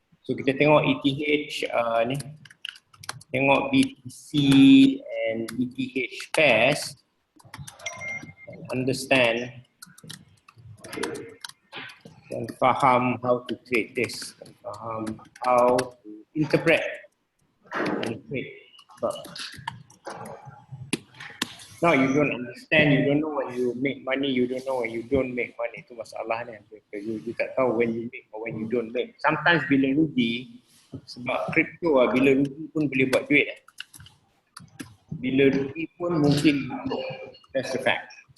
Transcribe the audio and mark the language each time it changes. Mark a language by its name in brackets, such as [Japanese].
[English] So kita tengok ETH tengok BTC and ETH pairs and understand [Malay] dan faham [English] how to trade this, dan faham how to interpret and trade. But now you don't understand, you don't know when you make money, you don't know when you don't make money. [Malay] Itu masalahnya. [English] You [Malay] tak tahu [English] when you make or when you don't make. [Malay] Sometimes bila rugi, sebab kripto bila rugi pun boleh buat duit. Bila rugi pun mungkin [English] that's the fact.